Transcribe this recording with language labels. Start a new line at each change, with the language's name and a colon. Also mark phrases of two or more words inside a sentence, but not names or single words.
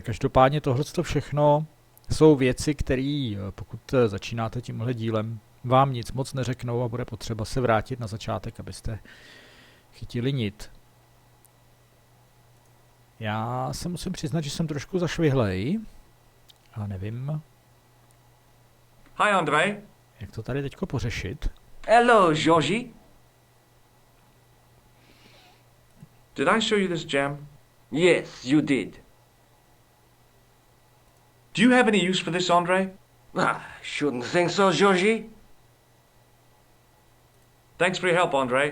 Czech: Každopádně tohle všechno jsou věci, které, pokud začínáte tímhle dílem, vám nic moc neřeknou a bude potřeba se vrátit na začátek, abyste chytili nit. Já se musím přiznat, že jsem trošku zašvihlej a nevím,
English: Hi, André.
Czech: jak to tady teďko pořešit.
English: Hello, Georgie. Did I show you this gem? Yes, you did. Do you have any use for this, André? Shouldn't think so, Georgie. Thanks for your help, André.